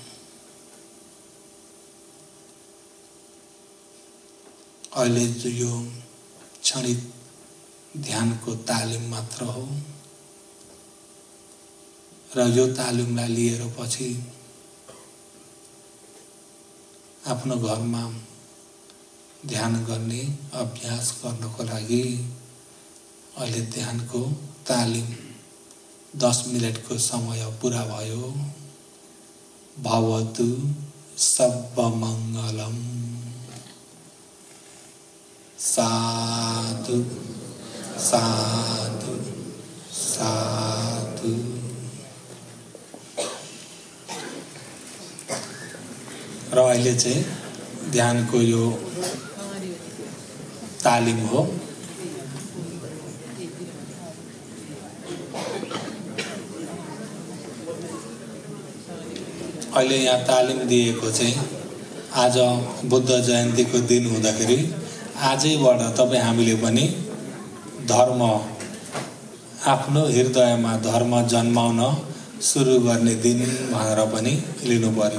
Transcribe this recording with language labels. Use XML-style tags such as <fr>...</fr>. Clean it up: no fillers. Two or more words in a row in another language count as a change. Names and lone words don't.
<ne>अहिले जो यो क्षणिक ध्यानको तालिम मात्र हो र यो तालिमलाई लिएर पछि आफ्नो घरमा ध्यान गर्ने अभ्यास गर्नको लागि अहिले ध्यानको तालिम 10 मिनटको समय पुरा भयो।</ne> <sa>भवतु सर्वमङ्गलम्।</sa> <ne>साधु साधु साधु। र अहिले चाहिँ ध्यानको यो तालिम हो। अहिले यहाँ तालिम दिएको चाहिँ आज बुद्ध जयन्तीको दिन हुँदाखेरि आजैबाट तपाईँ हामीले पनि धर्म आफ्नो हृदयमा धर्म जन्माउन सुरु गर्ने दिन भनेर पनि लिनु पर्यो।</ne>